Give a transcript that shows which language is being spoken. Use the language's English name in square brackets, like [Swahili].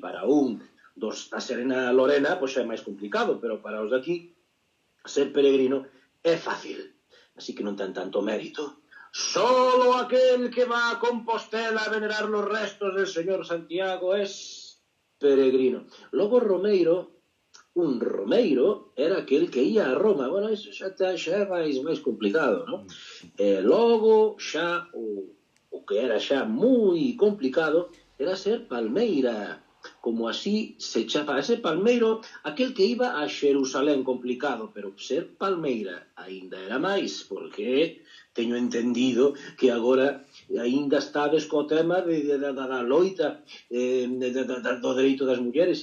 [Galician] Para un da Serena Lorena, pois é máis complicado, pero para os de aquí, ser peregrino é fácil. Así que non ten tanto mérito. [Spanish] Solo aquel que va a Compostela a venerar los restos del señor Santiago es peregrino. [Galician] Logo Romeiro, un romeiro era aquel que ia a Roma. Bueno, iso xa é máis complicado, non? Logo xa o que era xa moi complicado era ser palmeira, como así se chama. Ese palmeiro, aquel que iba a Xerusalén, complicado, pero ser palmeira aínda era máis, porque teño entendido que agora aínda estades co tema da loita do dereito das mulleres.